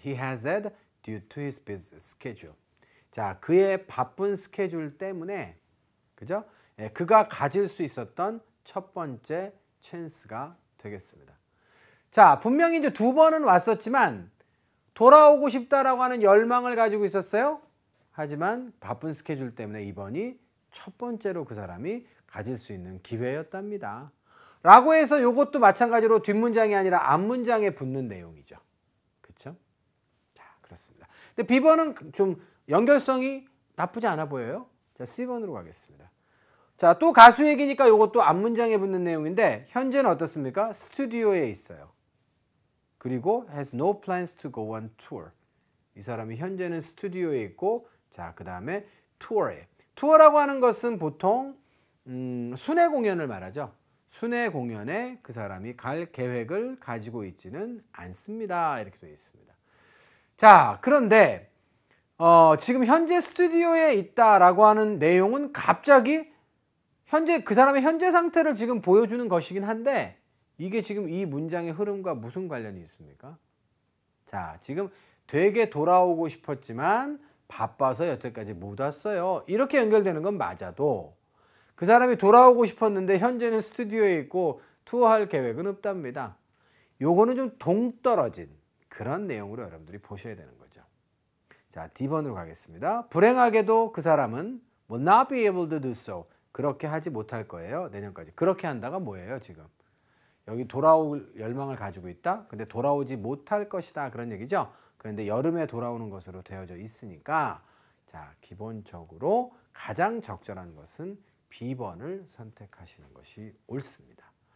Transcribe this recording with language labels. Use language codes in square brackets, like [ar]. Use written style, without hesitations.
[en] He has had due to his busy schedule. [ko] 자 그의 바쁜 스케줄 때문에 그죠? 예, 그가 가질 수 있었던 첫 번째 찬스가 되겠습니다. 자 분명히 이제 두 번은 왔었지만 돌아오고 싶다라고 하는 열망을 가지고 있었어요. 하지만 바쁜 스케줄 때문에 이번이 첫 번째로 그 사람이 가질 수 있는 기회였답니다. 라고 해서 이것도 마찬가지로 뒷문장이 아니라 앞문장에 붙는 내용이죠. 그렇죠? 자 그렇습니다. 근데 B번은 좀 연결성이 나쁘지 않아 보여요. 자 C번으로 가겠습니다. 자 또 가수 얘기니까 이것도 앞문장에 붙는 내용인데 현재는 어떻습니까? 스튜디오에 있어요. 그리고 [en] has no plans to go on tour. [ko] 이 사람이 현재는 스튜디오에 있고 자 그 다음에 투어에. 투어라고 하는 것은 보통 순회 공연을 말하죠. 순회 공연에 그 사람이 갈 계획을 가지고 있지는 않습니다. 이렇게 되어 있습니다. 자 그런데 지금 현재 스튜디오에 있다라고 하는 내용은 갑자기 현재 그 사람의 현재 상태를 지금 보여주는 것이긴 한데 이게 지금 이 문장의 흐름과 무슨 관련이 있습니까? 자 지금 되게 돌아오고 싶었지만 바빠서 여태까지 못 왔어요. 이렇게 연결되는 건 맞아도 그 사람이 돌아오고 싶었는데 현재는 스튜디오에 있고 투어할 계획은 없답니다. 요거는 좀 동떨어진 그런 내용으로 여러분들이 보셔야 되는 거죠. 자 D번으로 가겠습니다. 불행하게도 그 사람은 [en] will not be able to do so. [ko] 그렇게 하지 못할 거예요. 내년까지. 그렇게 한다가 뭐예요 지금? 여기 돌아올 열망을 가지고 있다. 근데 돌아오지 못할 것이다. 그런 얘기죠. 그런데 여름에 돌아오는 것으로 되어져 있으니까 자 기본적으로 가장 적절한 것은 B번을 선택하시는 것이 옳습니다.